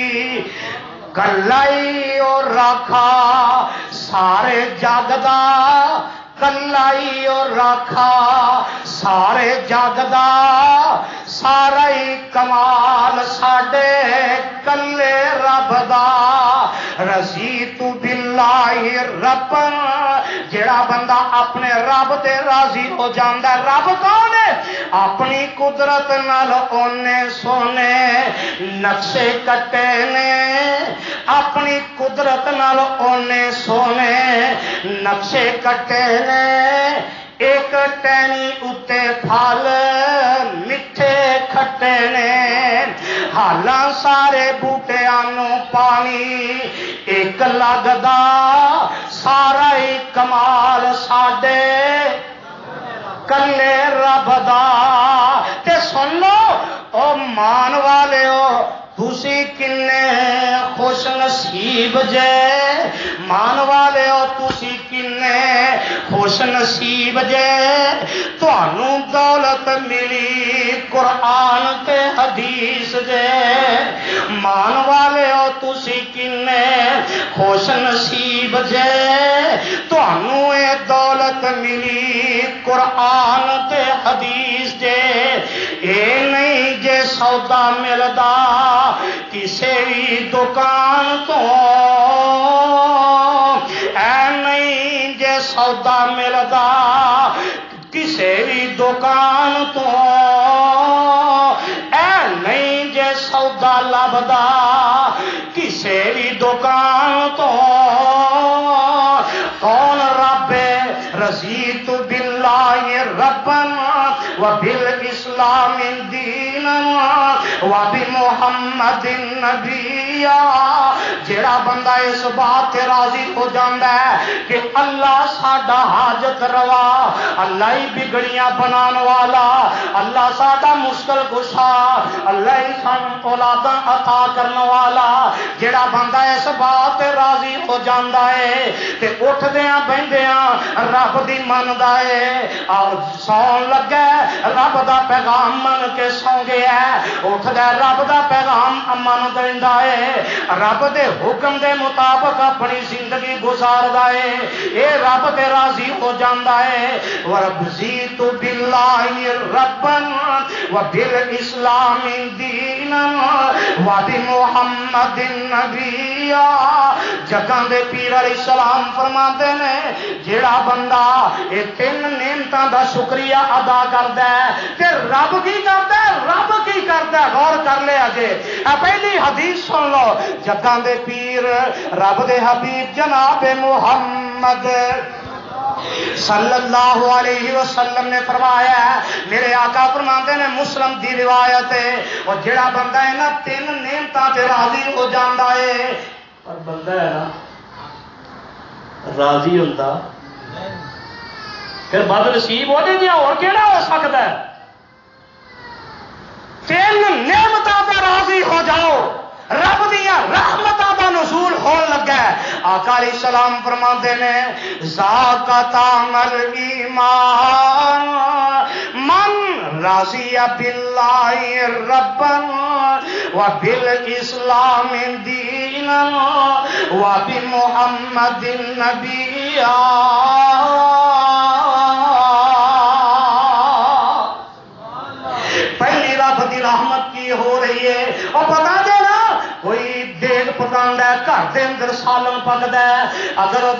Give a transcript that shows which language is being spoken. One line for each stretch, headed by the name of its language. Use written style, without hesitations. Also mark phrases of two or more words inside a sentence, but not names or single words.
Punjabi: کلائی اور راکھا سارے جگ دا کلائی اور راکھا سارے جگ دا سارا ہی کمال ساڈے کلے رب دا.
Arabic: رضیت باللہ ربا
Punjabi: جڑا بندہ اپنے رب تے راضی ہو جاندا ہے. رب کون ہے؟ اپنی قدرت نال اونے سونے نقشے کٹے نے اپنی قدرت نال اونے سونے نقشے کٹے نے. ایک ٹہنی اتے پھل میٹھے کھٹے نے حالاں سارے بوٹیاں نو پانی ایک لگدا سارا ہی کمال ساڈے کلے رب دا. تے سن لو او مان والے ہو تسی کنے خوش نصیب جے مان والے ہو تسی کنے خوش نصیب جے تانوں دولت ملی قرآن تے حدیث جے. مان والے ہو تسی کنے خوش نصیب جے تانوں اے دولت ملی قرآن تے حدیث جے. اے نہیں جے سودا ملدا کسے بھی دکان تو اے نہیں جے سودا ملدا کسے بھی دکان تو اے نہیں جے سودا لبدا کسے بھی دکان تو.
Arabic: کون رب رضیت باللہ ربا وبالاسلام دینا وبمحمد نبیا.
Punjabi: جڑا بندہ اس بات تے راضی ہو جاندا ہے کہ اللہ ساڈا حاجت روا اللہ ہی بگڑیاں بنان والا اللہ ساڈا مشکل کشا اللہ ہی سانوں اولاداں عطا کرن والا. جڑا بندہ اس بات تے راضی ہو جاندا ہے تے اٹھدیاں بہندیاں رب دی مندا ہے. سون لگا رب دا پیغام من کے سو گیا اٹھدا رب دا پیغام من دیندا ہے رب دے حکم دے مطابق اپنی زندگی گزاردا ہے. اے رب تے راضی ہو جاندا ہے.
Arabic: ورضیت باللہ ربا وبالاسلام دینا وبمحمد نبیا.
Punjabi: جگاں دے پیر
Arabic: علیہ السلام
Punjabi: فرماتے نے جڑا بندہ یہ 3 نعمتاں دا شکریہ ادا کردا ہے تے رب کی کردا ہے. رب کی کردا ہے غور کر لیا جے پہلی حدیث سن لو جگاں دے پیر رب دے حبیب جناب محمد
Arabic: صلی اللہ علیہ وسلم
Punjabi: نے فرمایا ہے
Urdu: میرے آقا فرماتے ہیں
Punjabi: مسلم دی روایت ہے اور جڑا بندہ ہے نا تین نعمتاں تے راضی ہو جاندا ہے پر بندہ ہے نا راضی ہوندا پھر بد نصیب ہو جائے اور کیڑا ہو سکتا ہے تین نعمتاں تے راضی ہو جاؤ رب دیا رحمتاں دا نزول ہون لگا ہے آقا
Arabic: علیہ السلام
Punjabi: فرماتے ہیں
Arabic: ذاک عمل ایمان من راضی باللہ ربا وبالاسلام دینا وبمحمد نبیا
Punjabi: پہلی رب دی رحمت کی ہو رہی ہے اور پتا جائے نا کوئی دیگ پکاندا ہے گھر دے اندر سالن پکدا ہے اگر او